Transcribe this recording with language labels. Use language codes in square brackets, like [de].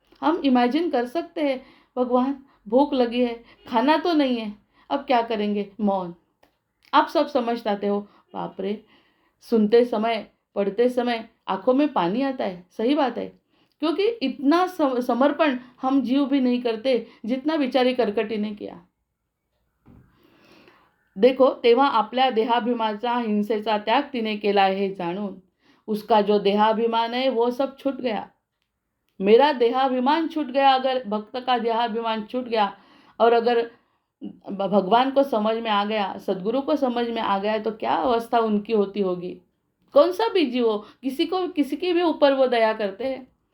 [hi] हम इमेजिन कर सकते हैं, भगवान भूख लगी है, खाना तो नहीं है, अब क्या करेंगे, मौन। आप सब समझ पाते हो। बाप रे, सुनते समय पढ़ते समय आंखों में पानी आता है, सही बात है, क्योंकि इतना समर्पण हम जीव भी नहीं करते जितना बिचारी कर्कटी ने किया। [mr] देखो, तेव्हा आपल्या देहाभिमानाचा हिंसेचा त्याग तिने केला हे जाणून [hi] उसका जो देहाभिमान है वो सब छूट गया। मेरा देहाभिमान छूट गया, अगर भक्त का देहाभिमान छूट गया, और अगर भगवान को समझ में आ गया, सदगुरु को समझ में आ गया, तो क्या अवस्था उनकी होती होगी। कौन सा भी जीव हो, किसी के भी ऊपर वो दया करते हैं।